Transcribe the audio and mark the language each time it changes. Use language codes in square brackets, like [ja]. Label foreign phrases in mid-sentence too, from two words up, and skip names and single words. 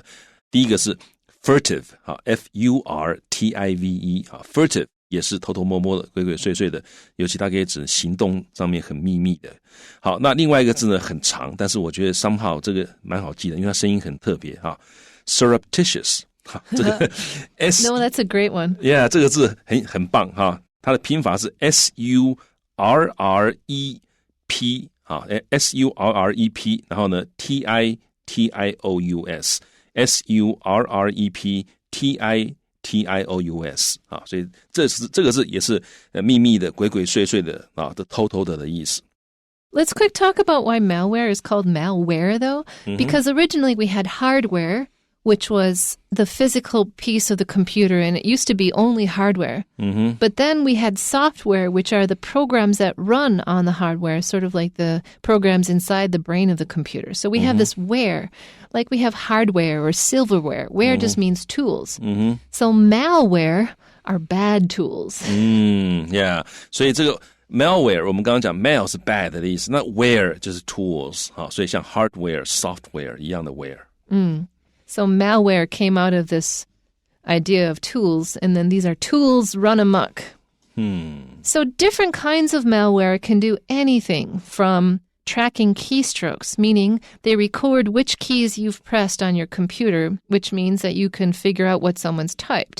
[zh] 第一个是 furtive 啊 ，F-U-R-T-I-V-E 啊 ，furtive 也是偷偷摸摸的、鬼鬼祟祟的，尤其它可以指行动上面很秘密的。好，那另外一个字呢很长，但是我觉得 somehow 这个蛮好记的，因为它声音很特别哈 ，surreptitious。这个 [en] No, that's a great one. Yeah, [zh] 这个字很棒哈，它的拼法是 S-U-R-R-E-P 啊 ，S-U-R-R-E-P， 然后呢 T-I-T-I-O-U-S， S-U-R-R-E-P-T-I-T-I-O-U-S 啊，所以这个字也是秘密的、鬼鬼祟祟的啊，的偷偷的意思。 [en] Let's quick talk about why malware is called malware, though, because originally we had hardware, which was the physical piece of the computer, and it used to be only hardware. But then we had software, which are the programs that run on the hardware, sort of like the programs inside the brain of the computer. So we have this ware, like we have hardware or silverware. Ware just means tools. So malware are bad tools. Yeah. [zh] 所以这个malware 我们刚刚讲 mal 是 bad 的意思，那 ware 就是 tools 好，所以像 [en] hardware, software [zh] 一样的 ware。 [en] So malware came out of this idea of tools, and then these are tools run amok. So different kinds of malware can do anything from tracking keystrokes, meaning they record which keys you've pressed on your computer, which means that you can figure out what someone's typed.